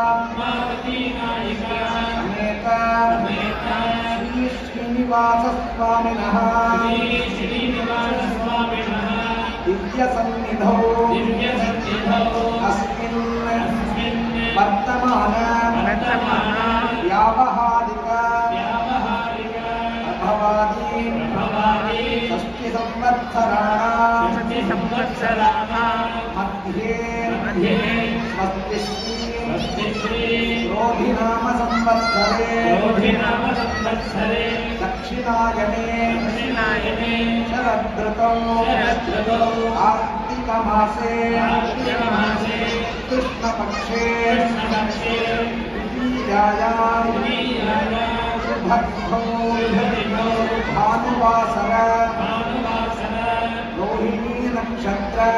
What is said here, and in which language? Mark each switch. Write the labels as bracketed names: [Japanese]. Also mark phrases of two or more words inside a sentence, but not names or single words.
[Sanskrit] సమేత శ్రీ శ్రీనివాస స్వామినః దివ్య సన్నిధౌ అస్మిన్ వర్తమాన వ్యావహారిక ప్రభవాది షష్ఠి సంవత్సరాణాం మధ్యే స్వస్తి శ్రీ क्रोधिनाम संवत्सरे दक्षिणायने शरदृतौ कार्तिकमासे कृष्णपक्षे द्वितीयायां शुभग्भौ भानुवासर रोहिणी नक्षत्र